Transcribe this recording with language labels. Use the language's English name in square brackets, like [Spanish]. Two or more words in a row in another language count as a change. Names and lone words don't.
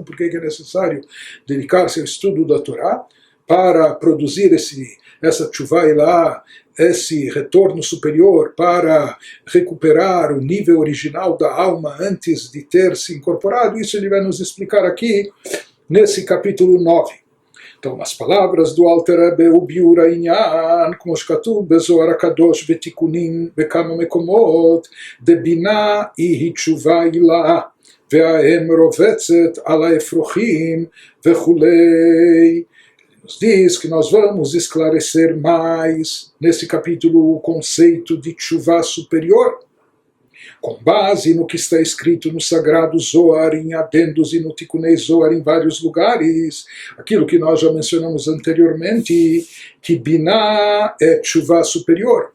[Portuguese] Por que é necessário dedicar-se ao estudo da Torá para produzir essa Teshuvah lá, esse retorno superior, para recuperar o nível original da alma antes de ter se incorporado? Isso ele vai nos explicar aqui nesse capítulo 9. Então, nas palavras do Alter Rebbe, o [Hebrew] ביאור הענין, כמו שכתוב בזוהר הקדוש בתיקונים בכמה מקומות, דבינה היא תשובה עילה, והאם רובצת על האפרוחים וכולי. [Portuguese] Nos diz que nós vamos esclarecer mais nesse capítulo o conceito de teshuvah superior, com base no que está escrito no Sagrado Zohar, em adendos e no Tikunei Zohar em vários lugares, aquilo que nós já mencionamos anteriormente, que Binah é teshuvah superior.